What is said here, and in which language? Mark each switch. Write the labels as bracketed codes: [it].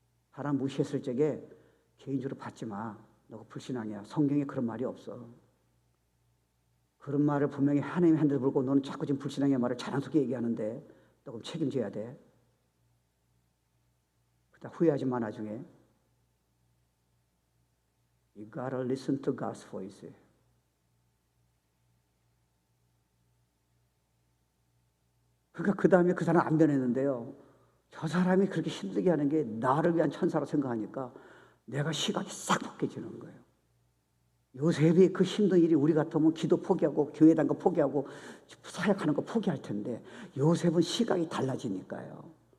[ko] 사람 무시했을 적에 개인적으로 받지 마. 너가 불신앙이야. 성경에 그런 말이 없어. 그런 말을 분명히 하나님이 한 대도 불고 너는 자꾸 지금 불신앙의 말을 자랑스럽게 얘기하는데 너 그럼 책임져야 돼. 그러다 후회하지 마 나중에. [en] You gotta listen to God's voice. [ko] 그러니까 그 다음에 그 사람 안 변했는데요. 저 사람이 그렇게 힘들게 하는 게 나를 위한 천사로 생각하니까 내가 시각이 싹 바뀌어지는 거예요. 요셉이 그 힘든 일이 우리 같으면 기도 포기하고 교회 다니는 거 포기하고 사역하는 거 포기할 텐데 요셉은 시각이 달라지니까요.